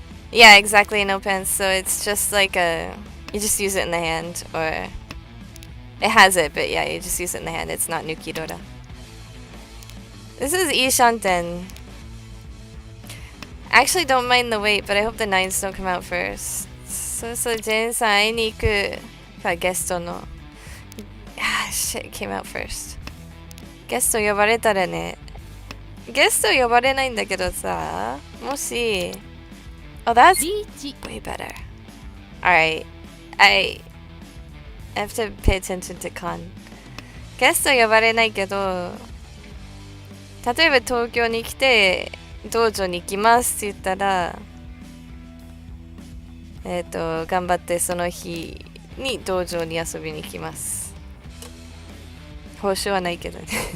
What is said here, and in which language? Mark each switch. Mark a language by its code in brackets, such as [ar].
[en] Yeah, exactly, no pens. So it's just like you just use it in the hand, or it has it, but yeah, you just use it in the hand. It's not Nukidora. This is Ishanten. I actually don't mind the wait, but I hope the 9s don't come out first. [ja] So Jen さん会いに行くかゲストの。 [en] Ah, shit, it came out first. [ja] ゲスト呼ばれたらね。ゲスト呼ばれないんだけどさ、もし。 [en] Oh, that's way better. Alright. I have to pay attention to con. [ja] ゲスト呼ばれないけど、例えば東京に来て、道場に行きますって言ったら、頑張ってその日に道場に遊びに行きます。報酬はないけどね。